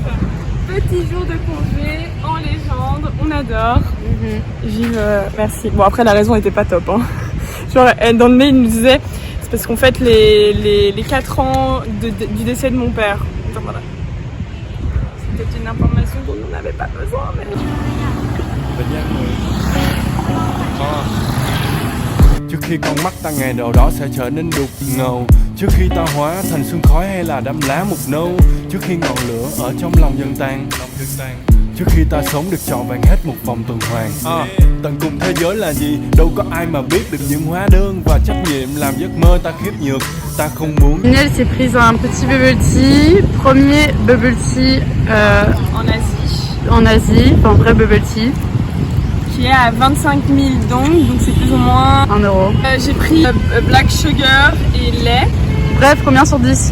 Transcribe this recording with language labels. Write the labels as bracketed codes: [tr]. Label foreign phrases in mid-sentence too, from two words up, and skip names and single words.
[fr] Petit jour de congé, en légende, on adore. Vive, merci. Bon après la raison n'était pas top. Hein. Genre dans le mail il nous disait... Parce qu'on fête les 4 ans du décès de mon père. Donc voilà. C'était une information dont on n'avait pas besoin. Mais... [vi] Trước khi con mắt ta ngày nào đó sẽ trở nên đục ngầu. Trước khi ta hóa thành sương khói hay là đám lá mục nâu. Trước khi ngọn lửa ở trong lòng dần tan. Trước khi ta sống được trọn vẹn hết một vòng tuần hoàn. Tận cùng thế giới là gì? Đâu có ai mà biết được những hóa đơn và trách nhiệm làm giấc mơ ta khiếp nhược. Ta không muốn. [fr] Elle s'est prise un petit [en] bubble tea, [fr] premier [en] bubble tea [fr] en Asie, enfin vrai [en] bubble tea. [fr] Qui est à 25 000 dong, donc c'est plus ou moins 1 euro. J'ai pris [en] black sugar [fr] et lait. Bref, combien sur 10?